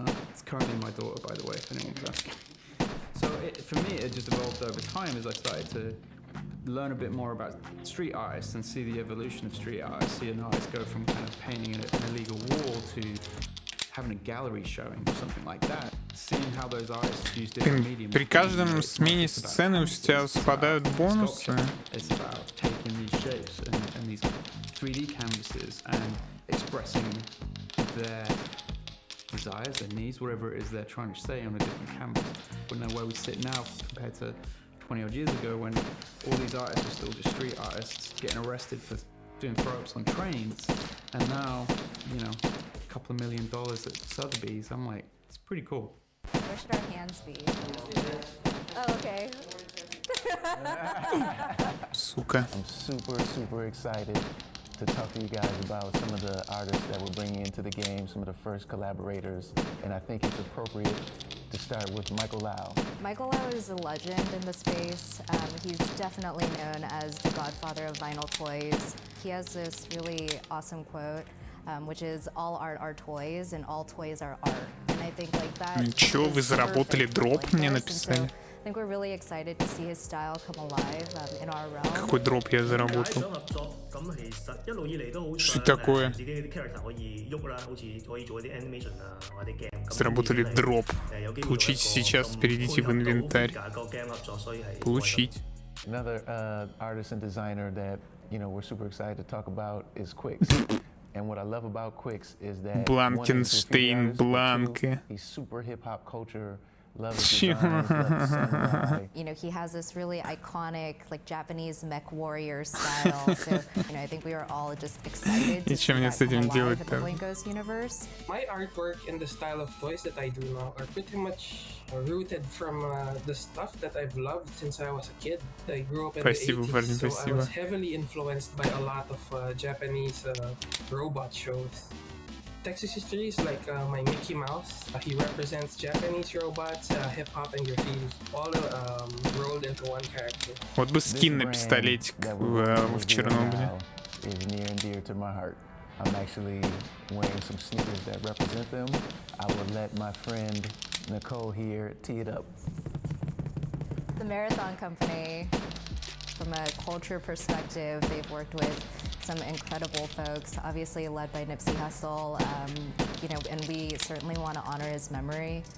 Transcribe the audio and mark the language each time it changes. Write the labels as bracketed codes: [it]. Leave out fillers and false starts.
[en] It's currently my daughter, by the way, if anyone's asking. So for me, it just evolved over time as I started to learn a bit more about street artists and see the evolution of street artists. See an artist go from kind of painting an illegal wall to having a gallery showing or something like that. Seeing how those artists use different mediums. [ru] При каждом смене сцены у тебя спадают бонусы. [en] It's about taking these shapes and these 3D canvases and expressing their desires, their needs, whatever it is they're trying to say on a different canvas. We know where we sit now compared to 20 odd years ago when all these artists were still just street artists getting arrested for doing throw-ups on trains, and now, you know, a couple of $1 million at Sotheby's. I'm like, it's pretty cool. Where should our hands be? Oh, okay. [ru] Сука. [en] I'm super excited to talk to you guys about some of the artists that we're bringing into the game, some of the first collaborators, and I think it's appropriate to start with Michael Lau. Michael Lau is a legend in the space. He's definitely known as the godfather of vinyl toys. He has this really awesome quote, which is all art are toys and all toys are art. And I think like that. [ru] Ничего, вы заработали дроп, мне написали. [en] I think we're really excited to see his style come alive in our realm. [ru] Какой дроп я заработал? Что такое? Заработали дроп. Получите сейчас, перейдите в инвентарь. Получить. [en] Another artist and designer that we're super excited to talk about is Quix. And what I love about Quicks is that [ru] Бланкенштейн, Бланке. [en] he's super hip hop culture. Love his designs, love the samurai. You know, he has this really iconic, like Japanese mech warrior style. So, you know, I think we were all just excited to see that come alive in the Blinkos universe. My artwork and the style of toys that I do now are pretty much rooted from the stuff that I've loved since I was a kid. I grew up in the 80s, so I was heavily influenced by a lot of Japanese robot shows. Texas history is like my Mickey Mouse. He represents Japanese robots, hip-hop and graffiti, all rolled into one character. [ru] Вот бы скин на пистолетик в Чернобыле. [en] Is near and dear to my heart. I'm actually wearing some sneakers that represent them. I will let my friend Nicole here tee it up. The Marathon Company, from a culture perspective, they've worked with some incredible folks, obviously led by Nipsey Hussle, you know, and we certainly want to honor his memory.